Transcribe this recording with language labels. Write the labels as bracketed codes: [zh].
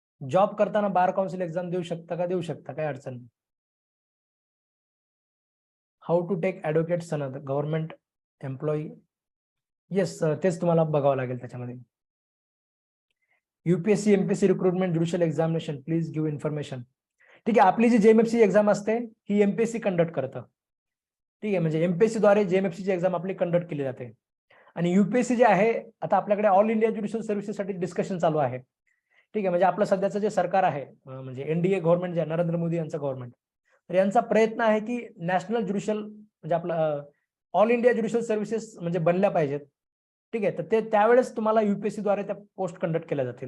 [mr] Job करताना bar council exam देऊ शकता का? देऊ शकता, काही अडचण नाही. [en] How to take advocate सनद government employee? Yes, [mr] तेच तुम्हाला बघावं लागेल त्याच्यामध्ये. [en] UPSC MPSC recruitment judicial examination, please give information. [mr] ठीक आहे, आपली जी JMFC एक्झाम असते ही MPSC कंडक्ट करतं, ठीक आहे. म्हणजे MPSC द्वारे JMFC ची एक्झाम आपली कंडक्ट केली जाते. आणि UPSC जे आहे, आता आपल्याकडे ऑल इंडिया ज्युडिशियल सर्व्हिसेससाठी डिस्कशन चालू आहे, ठीक आहे. म्हणजे आपलं सध्याचं जे सरकार आहे, म्हणजे NDA गव्हर्नमेंट जे नरेंद्र मोदी यांचं गव्हर्नमेंट, तर यांचा प्रयत्न आहे की नॅशनल ज्युडिशियल म्हणजे आपलं ऑल इंडिया ज्युडिशियल सर्व्हिसेस म्हणजे बनल्या पाहिजेत, ठीक आहे. तर ते त्यावेळेस तुम्हाला UPSC द्वारे त्या पोस्ट कंडक्ट केल्या जातील.